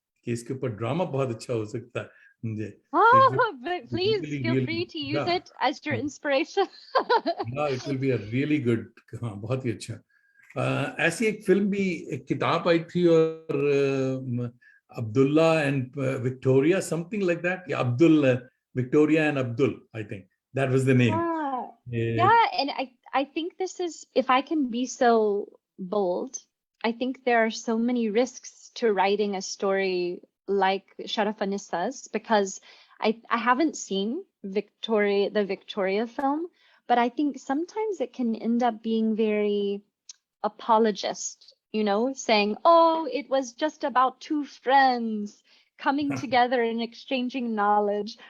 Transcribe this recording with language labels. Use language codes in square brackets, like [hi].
[hi] कि इसके ऊपर ड्रामा बहुत अच्छा हो सकता है. [en] But please feel free to use it as your inspiration. It will be a really good. [hi] बहुत ही अच्छा. ऐसी एक फिल्म भी, एक किताब आई थी और Abdullah and Victoria, something like that. [en] Yeah, Victoria and Abdul, I think that was the name. Yeah, and I think this is, if I can be so bold, I think there are so many risks to writing a story like Sharaf-an-Nisa's, because I haven't seen the Victoria film, but I think sometimes it can end up being very apologist, you know, saying, oh, it was just about two friends coming together and exchanging knowledge.